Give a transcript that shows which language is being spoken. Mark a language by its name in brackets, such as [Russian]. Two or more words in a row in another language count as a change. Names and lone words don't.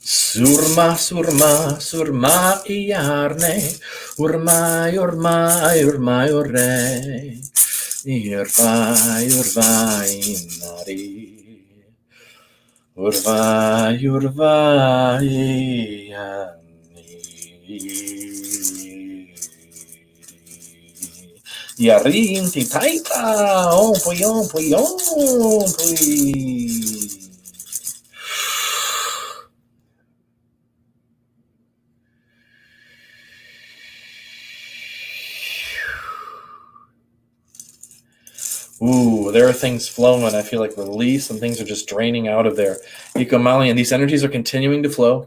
[English] Surma, surma, surma iarne, urmai, urmai, urmai, urre, urvai, urvai, nari, urvai, urvai, Yarinti taita, oh, pui, oh, pui, oh, pui. Ooh, there are things flowing. I feel like release and things are just draining out of there. Ekomalian, these energies are continuing to flow.